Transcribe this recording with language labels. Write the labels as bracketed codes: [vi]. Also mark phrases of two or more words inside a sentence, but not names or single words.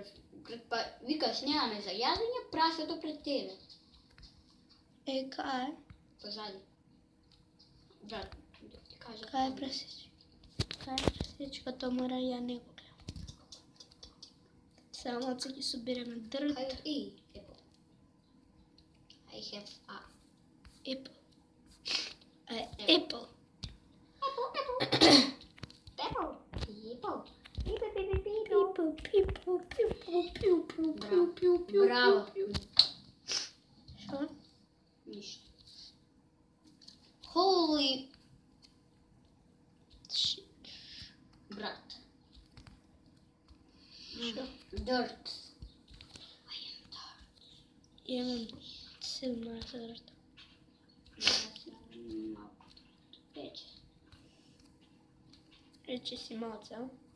[mk] Па, викаш, немаме за јадење, прасето пред тебе. Кај? Позади. Брат, да ти кажа. Кај е пресечка? Кај е пресечката, мора ја не го гледам. Само малце ќе собереме дрвта. Кај е apple. [en] I have a apple. Apple. [mk] Браво. Што? Ништо. [en] Holy shit. [mk] Брат. Што? [en] Dirt. [mk] Имам 17 дрвта. Рече си малце, а?